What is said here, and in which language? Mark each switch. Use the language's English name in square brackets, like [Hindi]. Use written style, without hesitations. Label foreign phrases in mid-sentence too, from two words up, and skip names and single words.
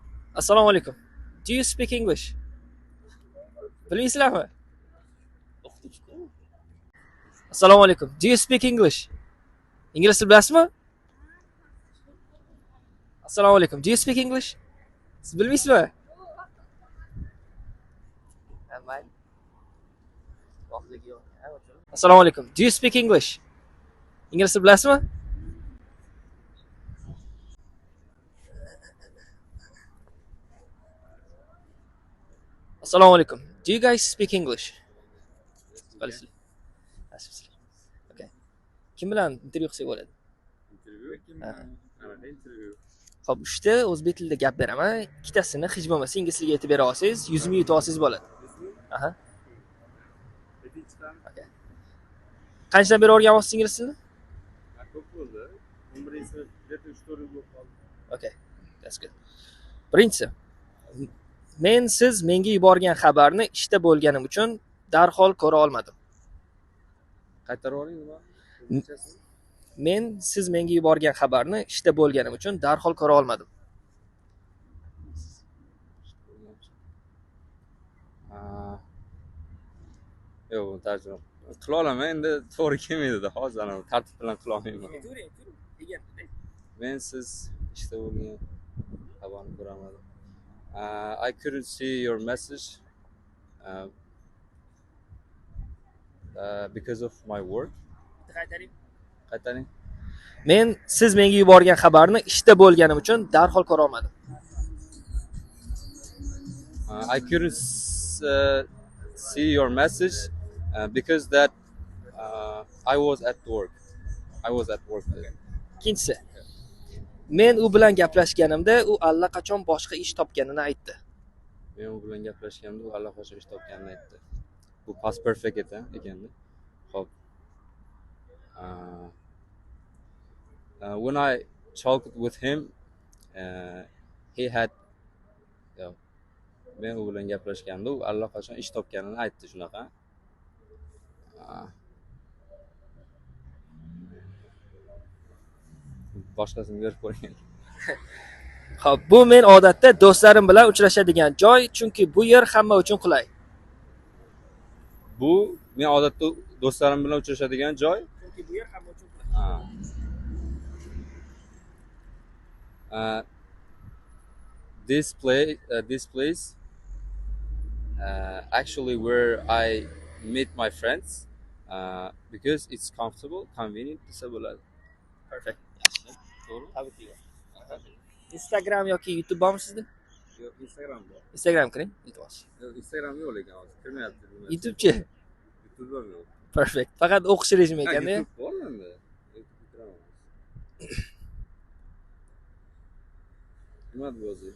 [Uzbek] Assalomu alaykum. [English] Do you speak English? [Uzbek] Bilmaysizlarmi? Assalomu alaykum. [English] Do you speak English? [Uzbek] Ingliz til bilasizmi? Assalomu alaykum. [English] Do you speak English? [Uzbek] Siz bilmaysizmi? Assalomu alaykum. [English] Do you speak English? [Uzbek] Ingliz til bilasizmi? Assalomu alaykum. [English] Do you guys speak English? [Uzbek] Bilasizlar. Okay. Kim bilan intervyu qilsak bo'ladi? Xo'p, 3 ta o'zbek tilida gap beraman. Ikkitasini hech bo'lmasa ingliz tiliga aytib bera olsangiz, 100 ming yutib olsangiz bo'ladi. Aha. Okay. Qanchadan beri o'rganyapsiz ingliz tilini? Ko'p bo'ldi. 11-sinfda 3-4 yil bo'lib qoldi. [English] Okay. That's good. [Uzbek] Birinchisi. Men siz menga yuborgan xabarni ishda bo'lganim uchun darhol ko'ra olmadim. Qaytarib oling nima? Men siz menga yuborgan xabarni ishda bo'lganim uchun darhol ko'ra olmadim. Yo'q, tarjima qila olaman, endi to'g'ri kelmaydi-da. Hozir ana tartib bilan qila olmayman. Men siz ishda bo'lgan xabarni ko'ramadim. [English] I couldn't see your message because of my work. [Uzbek] Qaytaring. Men siz menga yuborgan xabarni ishda bo'lganim uchun darhol ko'ra olmadim. [English] I couldn't see your message because that I was at work. I was at work. [Uzbek] Ikkinchisi. Men u bilan gaplashganimda u allaqachon boshqa ish topganini aytdi. Men u bilan gaplashganimda u allaqachon ish topganini aytdi. Bu [English] past perfect [Uzbek] ekanda. Xo'p. [English] When I talked with him, he had [Uzbek] men u bilan gaplashganimda u allaqachon ish topganini aytdi shunaqa. Boshqasini berib qo'ying. Xo'p, bu men odatda do'stlarim bilan uchrashadigan joy, chunki bu yer hamma uchun qulay. Bu men odatda do'stlarim bilan uchrashadigan joy. Chunki bu yer hamma uchun qulay. [English] This place actually where I meet my friends because it's comfortable, convenient [Uzbek] desa bo'ladi. Perfect. To'g'ri. Instagram yoki YouTube bormi sizda? Yo'q, Instagram bor. Instagram kiring, YouTube olasiz. Yo'q, Instagram yo'q lekin hozir kirmayapti. YouTubechi. YouTube ham yo'q. Perfect. Faqat o'qish rejimi ekanda. YouTube bor menda. YouTube kiraman. Nima deb yozyapsiz?